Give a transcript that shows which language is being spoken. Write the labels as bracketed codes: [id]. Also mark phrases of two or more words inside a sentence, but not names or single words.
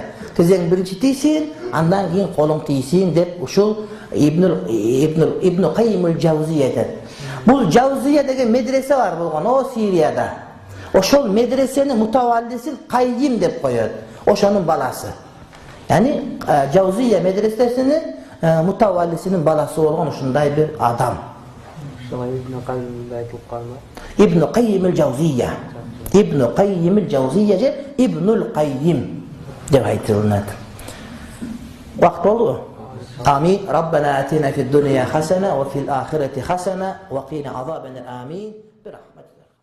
[ky] Тизең биринчи тийсин, андан кийин колуң тийсин деп ушул Ibn Qayyimul Jawziyya айтат. Бул Jawziyya деген медресе бар болгон, о Сирияда. Ошол медресени мутаваллисин Qayyim деп коет. Ошонун баласы. Яни Jawziyya медресесинин мутаваллисинин баласы болгон ушундай бир адам. Ibn Qayyimul Jawziyya. Ibn Qayyimul Jawziyya же Ibnul Qayyim деп айтылат. Вакыт болду. [ar] آمين. ربنا آتنا في الدنيا حسنة وفي الآخرة حسنة وقنا عذاب النار. آمين برحمتك.